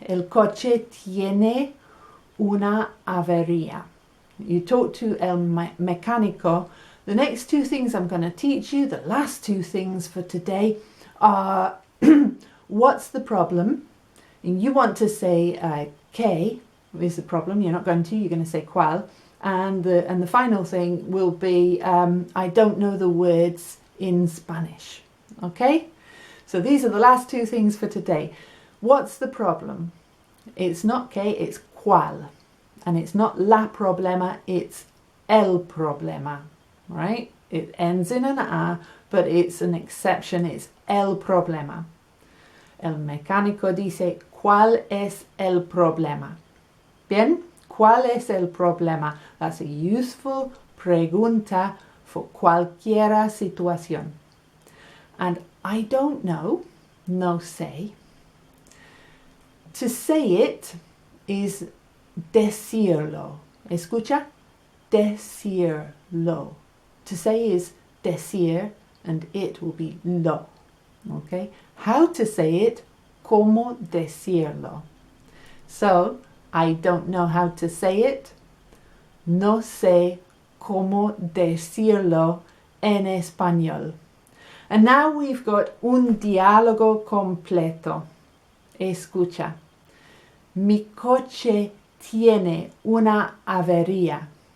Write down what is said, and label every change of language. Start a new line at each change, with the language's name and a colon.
Spanish: El coche tiene una avería.
English: You talk to el mecánico. The next two things I'm going to teach you, the last two things for today, are what's the problem? And you want to say ¿qué is the problem? You're not going to, you're going to say ¿cuál? And the final thing will be I don't know the words in Spanish. Okay? So these are the last two things for today. What's the problem? It's not ¿qué, it's ¿cuál? And it's not la problema, it's el problema. Right? It ends in an A, but it's an exception, it's el problema.
Spanish: El mecánico dice, ¿cuál es el problema? Bien? ¿Cuál es el problema?
English: That's a useful
Spanish: pregunta for cualquiera situación.
English: And I don't know,
Spanish: no sé.
English: To say it is decirlo. Escucha? Decirlo. To say is decir and it will be lo. Okay? How to say it?
Spanish: ¿Cómo decirlo?
English: So, I don't know how to say it.
Spanish: No sé cómo decirlo en español.
English: And now we've got
Spanish: un diálogo completo. Escucha. Mi coche tiene una avería.